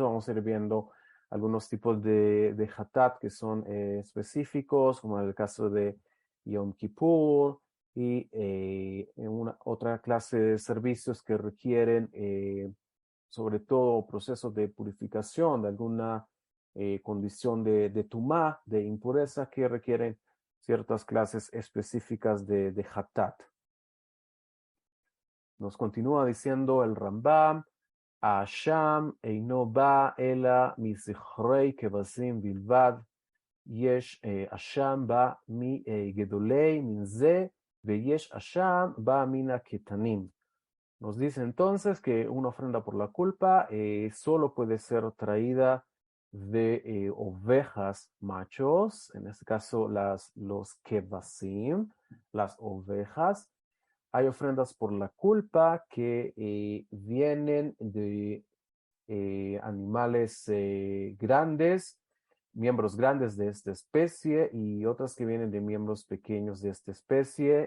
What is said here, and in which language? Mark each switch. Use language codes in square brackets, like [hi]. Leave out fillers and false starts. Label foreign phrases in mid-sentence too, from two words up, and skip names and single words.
[es] Vamos a ir viendo algunos tipos de hatat que son específicos, como en el caso de Yom Kippur, y en otra clase de servicios que requieren sobre todo procesos de purificación de alguna condición de tumá, de impureza, que requieren ciertas clases específicas de hatat. Nos continúa diciendo el Rambam, [he] אשם אינו בא אלא מזכרי כבשים בלבד, יש אשם בא מ גדולי מין זה, ויש אשם בא מן הקטנים. [es] Nos dice entonces que una ofrenda por la culpa solo puede ser traída de ovejas machos, en este caso los kevasim, las ovejas, hay ofrendas por la culpa que vienen de animales grandes, miembros grandes de esta especie y otras que vienen de miembros pequeños de esta especie.